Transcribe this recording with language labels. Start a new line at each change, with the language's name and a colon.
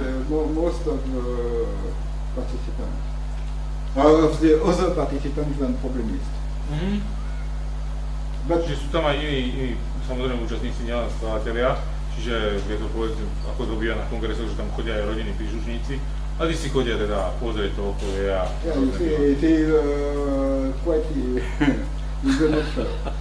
English: Most of the participants, of the other participants than problemists.
Slovak: But že sú tam aj iní samozrejme účastníci, nielen skladatelia, čiže je to povedzme, ako to býva na kongresoch, že tam chodia aj rodinní príslušníci, a tí si chodia teda pozrieť to okolie a...
English: it is quite international.